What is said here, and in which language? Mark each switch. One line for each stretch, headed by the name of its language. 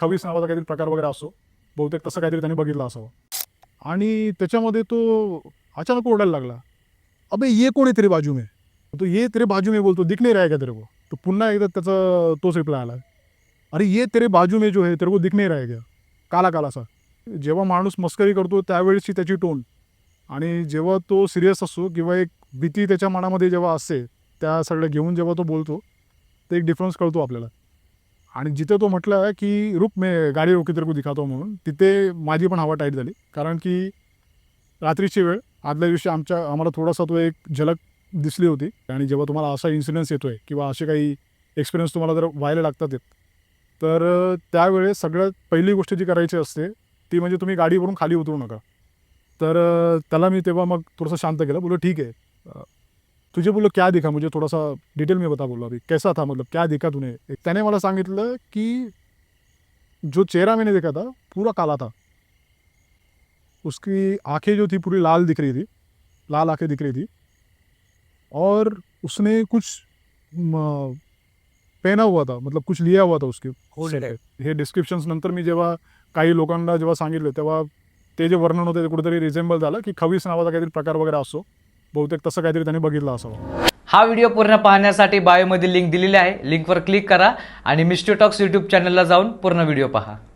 Marathi: खवीस नावाचा काहीतरी प्रकार वगैरे असो, बहुतेक तसं काहीतरी त्यांनी बघितलं असावं. आणि त्याच्यामध्ये तो अचानक ओरडायला लागला, अबे
Hindi: ये कोण आहे तेरे बाजू में? तो ये तेरे बाजू में बोलतो, दिख नहीं रहा है क्या तेरे को?
Marathi: तो पुन्हा एकदा त्याचा तोच रिप्लाय आला,
Hindi: अरे ये तेरे बाजू में जो है तेरे को दिख नहीं रहा है क्या? काला कालासा.
Marathi: जेव्हा माणूस मस्करी करतो त्यावेळेसची त्याची टोन आणि जेव्हा तो सिरियस असतो किंवा एक भीती त्याच्या मनामध्ये जेव्हा असते, त्या सगळं घेऊन जेव्हा तो बोलतो, ते एक डिफरन्स कळतो आपल्याला. आणि जिथे तो म्हटला की
Hindi: रुक मैं गाडी रोकी तेरे को
Marathi: दिखातो म्हणून, तिथे माझी पण हवा टाईट झाली. कारण की रात्रीची वेळ, आदल्या दिवशी आम्हाला थोडासा तो एक झलक दिसली होती. आणि जेव्हा तुम्हाला असा इन्सिडन्स येतोय किंवा असे काही एक्सपिरियन्स तुम्हाला जर व्हायला लागतात तर त्यावेळेस सगळ्यात पहिली गोष्ट जी करायची असते ती म्हणजे तुम्ही गाडीवरून खाली उतरू नका. तर त्याला मी तेव्हा मग थोडंसं शांत केलं.
Hindi: बोलो ठीक है, तुझे बोलो क्या दिखा, मुझे थोड़ा सा डिटेल में बता. बोला अभी कैसा था, मतलब क्या दिखा तूने?
Marathi: त्याने मला सांगितलं की
Hindi: जो चेहरा मैंने देखा था पूरा काला था. उसकी आंखें जो थी पूरी लाल दिख रही थी, लाल आंखें दिख रही थी. और उसने कुछ पहना हुआ था, मतलब कुछ लिया हुआ था उसके.
Marathi: हे डिस्क्रिप्शन्स नंतर मी जेव्हा काही लोकांना जेव्हा सांगितलं तेव्हा ते जे वर्णन होते ते कुठेतरी रिझेंबल झालं की खवीस नावाचा काहीतरी प्रकार वगैरे असो, बहुतेक तसं काहीतरी त्यांनी बघितलं असावं. हा व्हिडिओ पूर्ण पाहण्यासाठी बायोमध्ये लिंक दिलेली आहे, लिंकवर क्लिक करा आणि मिस्टर टॉक्स यूट्यूब चॅनलला जाऊन पूर्ण व्हिडिओ पहा.